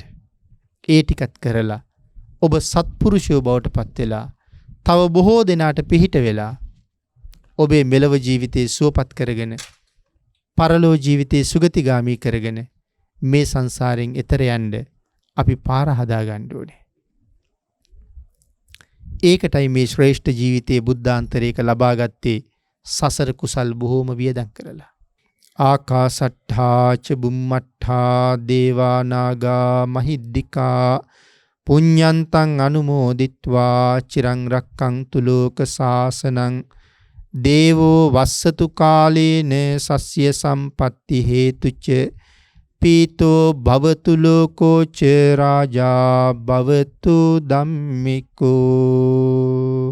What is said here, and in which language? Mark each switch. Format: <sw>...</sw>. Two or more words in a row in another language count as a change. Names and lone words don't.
<si>ඒ ටිකත් කරලා ඔබ සත්පුරුෂයෝ බවට පත් වෙලා තව බොහෝ දෙනාට පිහිට වෙලා ඔබේ මෙලව ජීවිතේ සුවපත් කරගෙන පරලෝ ජීවිතේ සුගතිගාමී කරගෙන මේ සංසාරයෙන් එතර යන්න අපි පාර හදා ගන්න ඕනේ. ඒකටයි මේ ශ්‍රේෂ්ඨ ජීවිතයේ බුද්ධාන්තරයක ලබාගත්තේ සසර කුසල් බොහෝම වියදම් කරලා.</si> <pi>ආකාසට්ඨා ච බුම්මට්ඨා දේවා නාග මහිද්దికා පුඤ්ඤන්තං අනුමෝදිත්වා චිරං රක්ඛන්තු ලෝක සාසනං දේවෝ වස්සතු කාලේන සස්ය සම්පatti හේතුච පීතෝ භවතු ලෝකෝ ච රාජා භවතු ධම්මිකෝ.</pi>